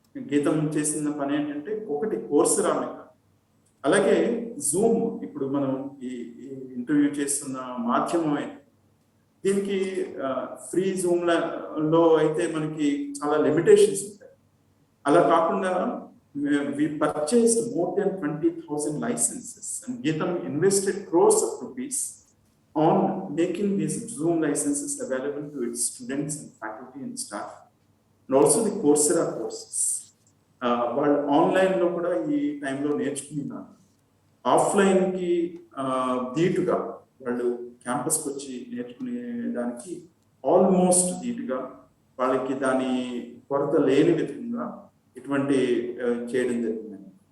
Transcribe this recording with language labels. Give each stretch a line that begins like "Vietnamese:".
Telugu: గీతం చేసిన పని ఏంటంటే ఒకటి కోర్సురా మీద, అలాగే జూమ్ ఇప్పుడు మనం ఈ ఇంటర్వ్యూ చేస్తున్న మాధ్యమం అయితే దీనికి ఫ్రీ జూమ్లో అయితే మనకి చాలా లిమిటేషన్స్ ఉంటాయి.
English: అలా కాకుండా we purchased more than 20,000 licenses and Geetam invested crores of rupees on making these Zoom licenses available to its students and faculty and staff, and also the Coursera courses.
Telugu: వాళ్ళు ఆన్లైన్లో కూడా ఈ టైంలో నేర్చుకున్నారు. ఆఫ్లైన్కి ధీటుగా వాళ్ళు క్యాంపస్కి వచ్చి నేర్చుకునే దానికి ఆల్మోస్ట్ ధీటుగా వాళ్ళకి దాని కొరత లేని విధంగా ఇటువంటి చేయడం జరిగిందండి.